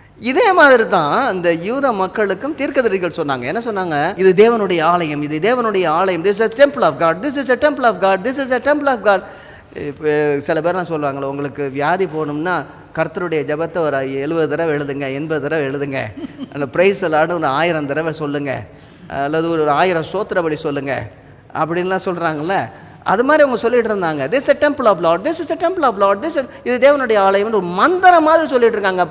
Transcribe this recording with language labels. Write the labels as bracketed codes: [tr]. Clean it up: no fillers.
[ta] இதே மாதிரி தான் அந்த யூத மக்களுக்கும் தீர்க்கதரிசிகள் சொன்னாங்க. என்ன சொன்னாங்க, இது தேவனுடைய ஆலயம், [en] இது தேவனுடைய ஆலயம், this is a temple of God, this is a temple of God, this is a temple of God. [ta] இப்போ சில பேர்லாம் சொல்லுவாங்களே, உங்களுக்கு வியாதி போகணும்னா கர்த்தருடைய ஜபத்தை ஒரு 70 தடவை எழுதுங்க, 80 தடவை எழுதுங்க, அந்த ப்ரைஸ் எல்லாடும் ஒரு 1000 தடவை சொல்லுங்கள், அல்லது ஒரு 1000 ஸ்தோத்திர பலி சொல்லுங்கள் அப்படின்லாம் சொல்கிறாங்கல்ல. அது மாதிரி அவங்க சொல்லிட்டு இருந்தாங்க, [en] this is a temple of Lord, [ta] this is a temple of Lord, இது தேவனுடைய ஆலயம்னு ஒரு மந்திரம் மாதிரி சொல்லிட்டு இருக்காங்க.